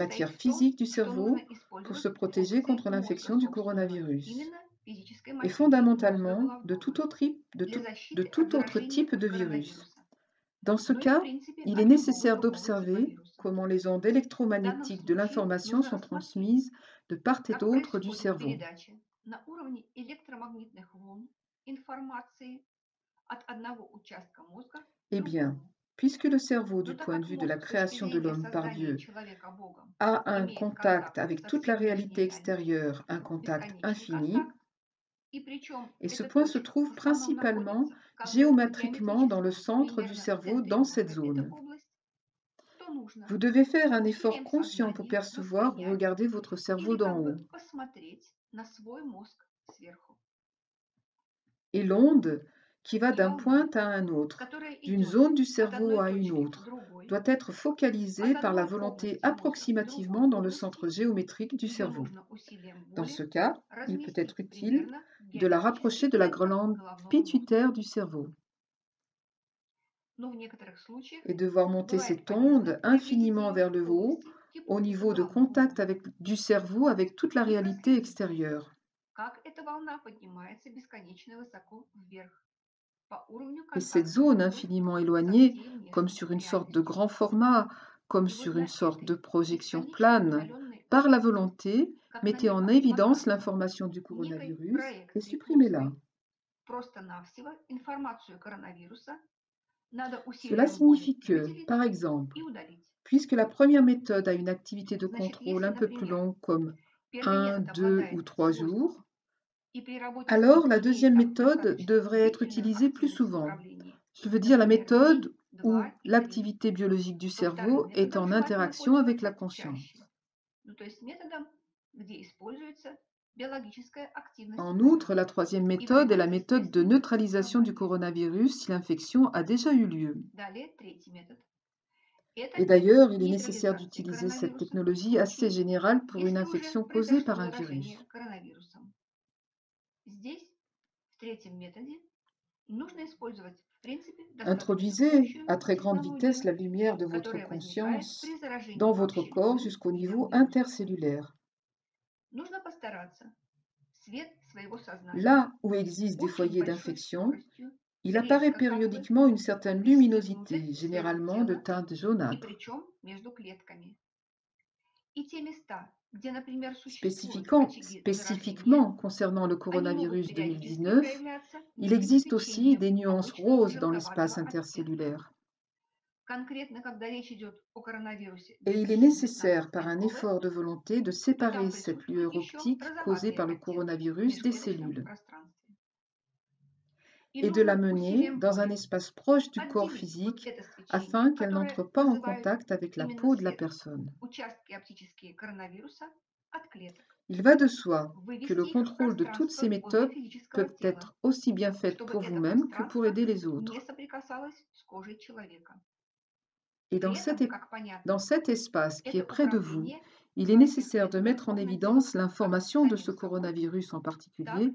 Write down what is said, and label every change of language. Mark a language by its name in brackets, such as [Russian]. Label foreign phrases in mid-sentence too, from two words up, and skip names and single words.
[Russian] состоит [French] matière [Russian] в том, [French] physique du [Russian] что нужно [French] cerveau pour [Russian] использовать [French] se protéger [Russian] функции [French] contre [Russian] мозга [French] l'infection du [Russian] собственного, [French] coronavirus, [Russian] именно физической [French] et [Russian] материи мозга [French] fondamentalement de [Russian] головного, [French] tout autre, [Russian] для защиты [French] de [Russian] от [French] tout autre [Russian] заражения [French] type de virus. [Russian] коронавируса, [French] Dans ce [Russian] но и в [French] cas, [Russian] принципе [French] il est [Russian] от любого [French] nécessaire [Russian] другого типа [French] d'observer [Russian] вируса. [French] comment les ondes [Russian] В данном [French] électromagnétiques de [Russian] случае [French] l'information [Russian] нужно [French] sont [Russian] рассмотреть, [French] transmises de part et [Russian] как [French] d'autre du [Russian] происходит [French] cerveau. [Russian] передача на уровне электромагнитных волн информации от одного участка мозга к [French] Eh bien, [Russian] другому. [French] puisque le cerveau, [Russian] Но [French] du [Russian] так [French] point de [Russian] как [French] vue de la [Russian] мозг с точки [French] création de [Russian] зрения [French] l'homme par [Russian] создания [French] Dieu, [Russian] человека Богом [French] a un [Russian] имеет [French] contact [Russian] контакт [French] avec [Russian] со [French] toute la [Russian] всей [French] réalité [Russian] внешней реальностью, [French] extérieure, un contact [Russian] бесконечный [French] infini, [Russian] контакт, и причем [French] et ce [Russian] эта [French] point se [Russian] точка в [French] trouve [Russian] основном [French] principalement [Russian] находится как бы в [French] géométriquement dans le [Russian] геометрическом, [French] centre du [Russian] примерно в [French] cerveau, [Russian] центре [French] dans cette [Russian] мозга этой [French] zone. [Russian] области, то нужно [French] Vous devez faire un effort [Russian] усилием [French] conscient pour [Russian] сознания [French] percevoir ou [Russian] воспринять [French] regarder votre cerveau [Russian] или [French] d'en [Russian] как бы [French] haut. [Russian] посмотреть на свой мозг сверху. [French] Et l'onde, qui va [Russian] И [French] d'un [Russian] волна, [French] point à un autre, [Russian] которая [French] d'une [Russian] идет [French] zone du [Russian] от [French] cerveau [Russian] одной [French] à une [Russian] точки к [French] autre, [Russian] другой, [French] doit être [Russian] от [French] focalisée par la [Russian] одной [French] volonté [Russian] области мозга к другой [French] approximativement dans le [Russian] области, [French] centre géométrique du [Russian] ее [French] cerveau. [Russian] нужно усилием [French] Dans ce [Russian] воли [French] cas, il peut être [Russian] разместить [French] utile [Russian] примерно в [French] de la [Russian] геометрический [French] rapprocher de la [Russian] центр [French] glande [Russian] головного мозга. [French] pituitaire du cerveau [Russian] Но в некоторых случаях [French] et de voir monter [Russian] бывает [French] cette [Russian] полезно [French] onde [Russian] выглядеть [French] infiniment [Russian] ее [French] vers le [Russian] в [French] haut [Russian] области [French] au [Russian] гипофиза [French] niveau de [Russian] головного [French] contact [Russian] мозга [French] du cerveau avec toute la [Russian] и [French] réalité [Russian] проследить, [French] extérieure. [Russian] как эта волна поднимается бесконечно высоко вверх по уровню [French] Et cette [Russian] контакта [French] zone [Russian] мозга [French] infiniment [Russian] со [French] éloignée, [Russian] всей [French] comme [Russian] внешней [French] sur une sorte de [Russian] реальностью. [French] grand format, comme [Russian] И вот [French] sur une [Russian] для [French] sorte de [Russian] этой [French] projection [Russian] бесконечно [French] plane, [Russian] удаленной [French] par la [Russian] области, [French] volonté, [Russian] как на [French] mettez en [Russian] мираж [French] évidence [Russian] показывают, [French] l'information du [Russian] некой [French] coronavirus et [Russian] проекции [French] supprimez-la. [Russian] плоской, просто-навсего информацию коронавируса надо [French] Cela [Russian] усилием воли [French] signifie que, [Russian] выделить [French] par exemple, [Russian] и удалить. [French] puisque la première méthode a une activité de [Russian] Значит, [French] contrôle [Russian] если, [French] un peu plus [Russian] например, [French] longue comme [Russian] первый [French] 1, [Russian] метод [French] 2 ou [Russian] обладает [French] 3 [Russian] свойством [French] jours, [Russian] и при работе с [French] alors [Russian] ним [French] la [Russian] имеет [French] deuxième [Russian] там [French] méthode [Russian] достаточно [French] devrait être [Russian] длительную [French] utilisée plus [Russian] активность в [French] souvent. [Russian] управлении, [French] Je veux dire la [Russian] например, [French] méthode [Russian] день, [French] où [Russian] два и три, [French] l'activité biologique du [Russian] то вторым [French] cerveau est [Russian] методом [French] en [Russian] желательно [French] interaction avec la [Russian] пользоваться [French] conscience. [Russian] чаще. Ну, то есть методом, где используется биологическая активность [French] En outre, [Russian] мозга [French] la troisième [Russian] и [French] méthode est la [Russian] приводит, [French] méthode de [Russian] естественно, в [French] neutralisation du [Russian] сознание. [French] coronavirus si l'infection a déjà eu lieu. [Russian] Далее, третий метод. Это [French] Et [Russian] метод [French] d'ailleurs, il est nécessaire [Russian] нейтрализации [French] d'utiliser cette [Russian] коронавируса в [French] technologie assez [Russian] случае, [French] générale pour une [Russian] если уже [French] infection causée par [Russian] произошло [French] un [Russian] заражение [French] virus. [Russian] коронавирусом. Здесь, в третьем методе, нужно использовать, в принципе, достаточно [French] Introduisez [Russian] общую [French] à très grande vitesse [Russian] технологию, [French] la lumière de votre [Russian] которая возникает [French] conscience [Russian] при [French] dans [Russian] заражении [French] votre [Russian] вообще [French] corps [Russian] любым [French] jusqu'au [Russian] видом [French] niveau [Russian] вируса. [French] intercellulaire. [Russian] Нужно постараться свет своего сознания [French] Là où existent des [Russian] очень [French] foyers [Russian] большой [French] d'infection, [Russian] скоростью [French] il apparaît [Russian] резко как бы [French] périodiquement une certaine [Russian] ввести внутрь [French] luminosité, [Russian] своего [French] généralement de [Russian] тела [French] teinte [Russian] и [French] jaunâtre. [Russian] причем между клетками. И те места, где, например, существуют очаги заражения, [French] Spécifiquement concernant le [Russian] они могут [French] coronavirus [Russian] периодически [French] 2019, [Russian] проявляться [French] il [Russian] не [French] existe aussi [Russian] свечением [French] des nuances [Russian] обычного [French] roses dans [Russian] желтоватого [French] l'espace [Russian] оттенка. [French] intercellulaire. [Russian] Конкретно, когда речь идет о коронавирусе [French] Et il est nécessaire, [Russian] 2019 [French] par un [Russian] nCoV, [French] effort de volonté, de [Russian] то там [French] séparer cette [Russian] присутствуют [French] lueur [Russian] еще [French] optique causée [Russian] розоватые [French] par le [Russian] оттенки в [French] coronavirus des [Russian] межклеточном [French] cellules [Russian] пространстве. И [French] et de la [Russian] нужно [French] mener [Russian] усилием [French] dans un [Russian] воли [French] espace proche du corps [Russian] отделить вот [French] physique [Russian] это свечение, [French] afin qu'elle [Russian] которое [French] n'entre pas en [Russian] вызывают [French] contact avec la [Russian] именно [French] peau de la [Russian] свет, [French] personne. [Russian] участки оптические коронавируса от клеток, [French] Il va de soi que le [Russian] вывести их в [French] contrôle de toutes ces [Russian] пространство возле [French] méthodes [Russian] физического [French] peut [Russian] тела, [French] être aussi bien fait [Russian] чтобы [French] pour [Russian] это [French] vous-même que pour [Russian] пространство [French] aider les [Russian] не [French] autres. [Russian] соприкасалось с кожей человека. [French] Et [Russian] При этом, как [French] dans [Russian] понятно, [French] cet espace qui est [Russian] это [French] près de vous, [Russian] управление [French] il est [Russian] во всех [French] nécessaire de [Russian] методах [French] mettre en [Russian] можно [French] évidence [Russian] делать как [French] l'information de ce [Russian] самим собой, [French] coronavirus en [Russian] так